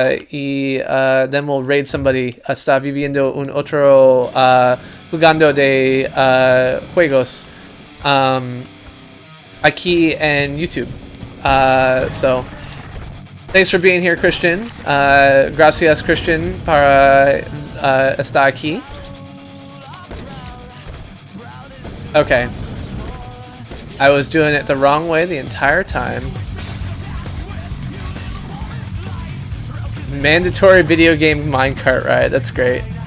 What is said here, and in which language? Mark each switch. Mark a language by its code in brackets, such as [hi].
[en] Y then we'll raid somebody. [es] Está viviendo un otro jugando de juegos aquí en YouTube. [en] So thanks for being here, Christian. [es] Gracias, Christian, para estar aquí. [en] Okay. I was doing it the wrong way the entire time. Mandatory video game minecart ride. That's great.